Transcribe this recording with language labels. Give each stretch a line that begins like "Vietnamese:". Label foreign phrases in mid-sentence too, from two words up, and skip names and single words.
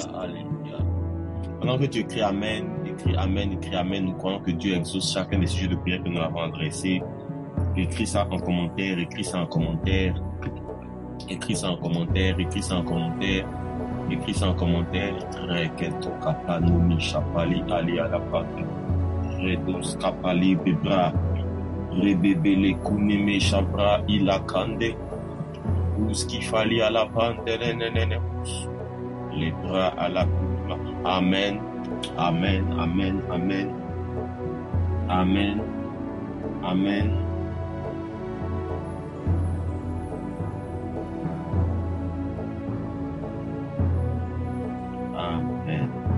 French: Alléluia. Pendant que tu écris Amen, écris Amen, écris Amen, nous croyons que Dieu exauce chacun des sujets de prière que nous avons adressés. Écris ça en commentaire, écris ça en commentaire, écris ça en commentaire, écris ça en commentaire, écris ça en commentaire. Reketo kapanumi chapali ali alapati. Redos kapali bebra. Rebebele kunime chabra ilakande. Ouski fali alapante nenenene. Les bras à la coupe. Amen. Amen. Amen. Amen. Amen. Amen. Amen.